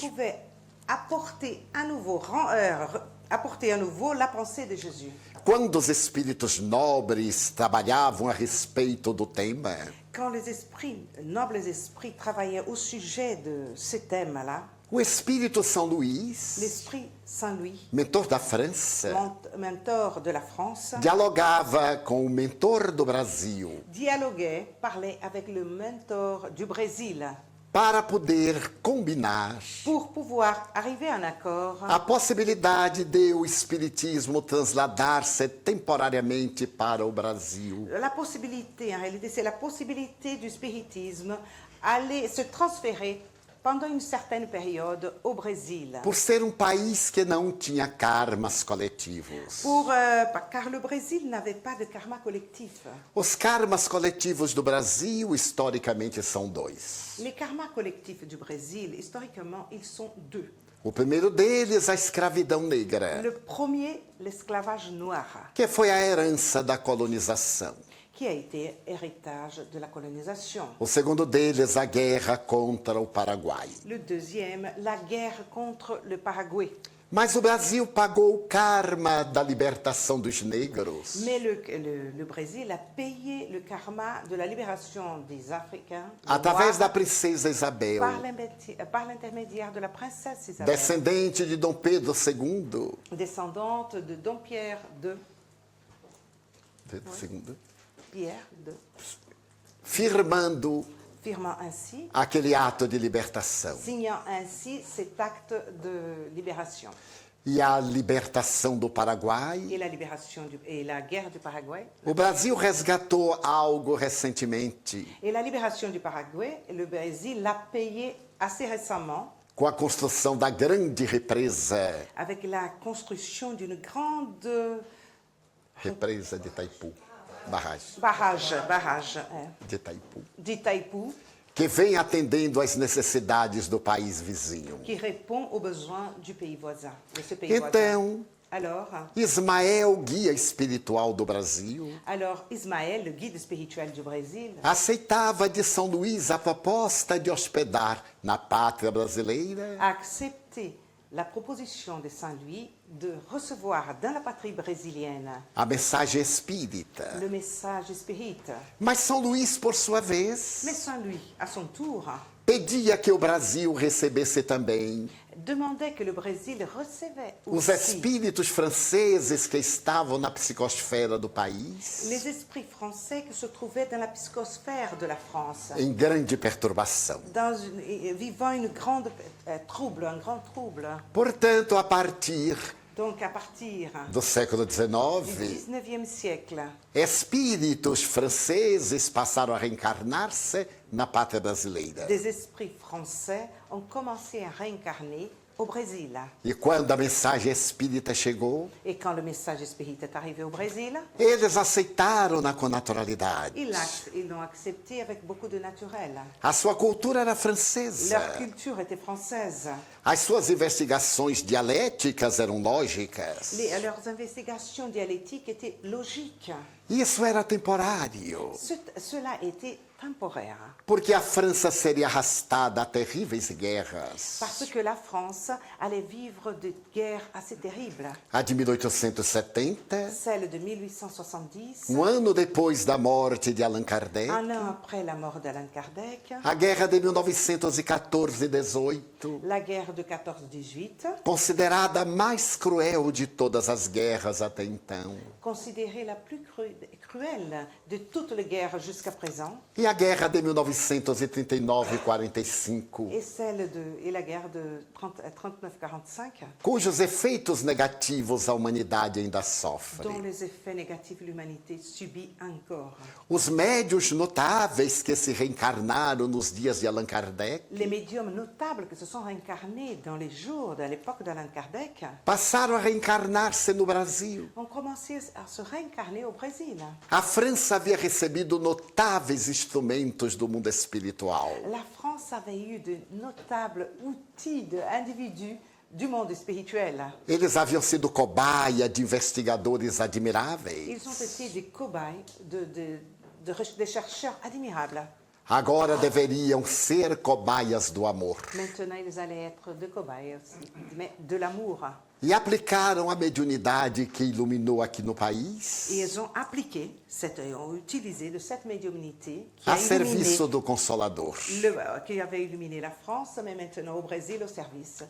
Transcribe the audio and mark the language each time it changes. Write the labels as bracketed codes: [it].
[fr] pouvait apporter à nouveau la pensée de Jésus. [pt] Quando os espíritos nobres trabalhavam a respeito do tema, [fr] Quand les nobles esprits travaillaient au sujet de ce thème-là, [pt] o Espírito São Luís, [fr] l'esprit Saint-Louis, [pt] mentor da França, [fr] mentor de la France, [pt] dialogava com o mentor do Brasil [fr] dialoguait, parlait avec le mentor du Brésil [pt] para poder combinar [fr] pour pouvoir arriver à un accord [pt] a possibilidade de o espiritismo transladar-se temporariamente para o Brasil. [fr] la possibilité, en réalité, c'est la possibilité du spiritisme aller se transférer pendant une certaine période au Brésil. [pt] Por ser país que não tinha karmas coletivos. [fr] Car le Brésil n'avait pas de karma collectif. [pt] Os karmas coletivos do Brasil, historicamente, são dois. [fr] Les karmas collectifs du Brésil, historiquement, ils sont deux. [pt] O primeiro deles, a escravidão negra, [fr] Le premier, l'esclavage noir, [pt] que foi a herança da colonização. [fr] qui a été héritage de la colonisation. [pt] O segundo deles, a guerra contra o Paraguai. [fr] Le deuxième, la guerre contre le Paraguay. [pt] Mas o Brasil pagou o karma da libertação dos negros [fr] Mais le Brésil a payé le karma de la libération des Africains [pt] através da [fr] noirs [pt] princesa Isabel, [fr] par l'intermédiaire de la princesse Isabelle, [pt] descendente de Dom Pedro II. [fr] descendante de Dom Pierre II, Pierre II, [pt] Firmando [fr] firmant ainsi, [pt] aquele ato de libertação. [fr] signant ainsi cet acte de libération. [pt] E a libertação do Paraguai. [fr] Et la guerre du Paraguay. [pt] O Brasil resgatou algo recentemente [fr] Et la libération du Paraguay, le Brésil l'a payé assez récemment [pt] com a construção da grande represa, [fr] avec la construction d'une grande [pt] represa de Itaipu, [fr] barrage [pt] de Itaipu, [fr] d'Itaipu, [pt] que vem atendendo às necessidades do país vizinho. [fr] qui répond aux besoins du pays voisin, de ce pays voisin. [pt] Então, [fr] Alors, [pt] Ismael, guia espiritual do Brasil, [fr] Ismaël, le guide spirituel du Brésil, [pt] aceitava de São Luís a proposta de hospedar na pátria brasileira [fr] a accepté la proposition de Saint-Louis de recevoir dans la patrie brésilienne [pt] a mensagem espírita. [fr] le message spirite. [pt] Mas São Luís, por sua vez, [fr] Mais Saint-Louis, à son tour, [pt] pedia que o Brasil recebesse também [fr] demandait que le Brésil recevait [pt] os espíritos franceses que estavam na psicosfera do país, [fr] les esprits français qui se trouvaient dans la psychosphère de la France, [pt] em grande perturbação. [fr] vivant un grand trouble. [pt] Portanto, a partir [fr] Donc, à partir [pt] do século [fr] du [pt] XIX, [fr] 19e siècle, [pt] espíritos franceses passaram a reencarnar-se na pátria brasileira. [fr] des esprits français ont commencé à réincarner au Brésil. [pt] E quando a mensagem espírita chegou, [fr] Et quand le message spirit est arrivé au Brésil, [pt] eles aceitaram-na com naturalidade. [fr] ils l'ont accepté avec beaucoup de naturel. [pt] A sua cultura era francesa. [fr] Leur culture était française. [pt] As suas investigações dialéticas eram lógicas. [fr] Leurs investigations dialectiques étaient logiques. [pt] Isso era temporário, [fr] Cela était temporaire. [pt] porque a França seria arrastada a terríveis guerras. [fr] Parce que la France allait vivre des guerres assez terribles. [pt] A de 1870, [fr] Celle de 1870, [pt] ano depois da morte de Allan Kardec, [fr] un an après la mort d'Allan Kardec, [pt] a guerra de 1914 e 18, XVIII, [fr] La guerre de 14-18, [pt] considerada a mais cruel de todas as guerras até então, [fr] considérée la plus cruelle de toutes les guerres jusqu'à présent, [pt] e a guerra de 1939 e 45, [fr] et la guerre de 39-45, [pt] cujos efeitos negativos a humanidade ainda sofre. [fr] dont les effets négatifs l'humanité subit encore. [pt] Os médios notáveis que se reencarnaram nos dias de Allan Kardec [fr] Les médiums notables qui se sont réincarnés dans les jours de l'époque d'Allan Kardec [pt] passaram a reencarnar-se no Brasil. [fr] ont commencé à se réincarner au Brésil. [pt] A França havia recebido notáveis instrumentos do mundo espiritual. [fr] La France avait eu de notables outils d'individus du monde spirituel. [pt] Eles haviam sido cobaia de investigadores [fr] Ils [pt] admiráveis. [fr] ont été des cobayes, des chercheurs admirables. [pt] Agora deveriam ser cobaias do amor. [fr] Maintenant, ils allaient être des cobayes aussi, mais de l'amour. [pt] E aplicaram a mediunidade que iluminou aqui no país [fr] Et ils ont appliqué, ont utilisé de cette médiumnité [pt] a serviço do Consolador. [fr] qui avait illuminé la France, mais maintenant au Brésil, au service.